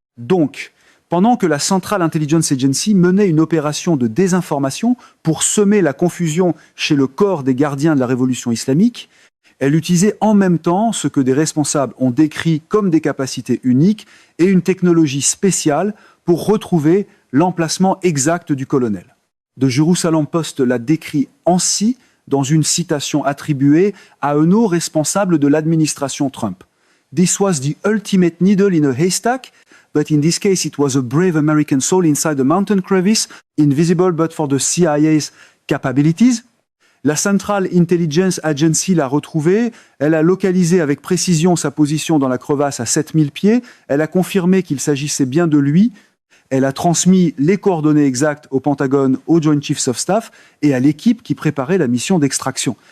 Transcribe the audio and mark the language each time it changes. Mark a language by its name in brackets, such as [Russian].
[French] Donc, pendant que la Central Intelligence Agency menait une opération de désinformation pour semer la confusion chez le corps des gardiens de la révolution islamique, elle utilisait en même temps ce que des responsables ont décrit comme des capacités uniques et une technologie spéciale pour retrouver l'emplacement exact du colonel. The Jerusalem Post l'a décrit ainsi dans une citation attribuée à un haut responsable de l'administration Trump. [English] This was the ultimate needle in a haystack, but in this case it was a brave American soul inside a mountain crevice, invisible but for the CIA's capabilities. [French] La Central Intelligence Agency l'a retrouvé, elle a localisé avec précision sa position dans la crevasse à 7000 pieds, elle a confirmé qu'il s'agissait bien de lui, elle a transmis les coordonnées exactes au Pentagone, aux Joint Chiefs of Staff et à l'équipe qui préparait la mission d'extraction.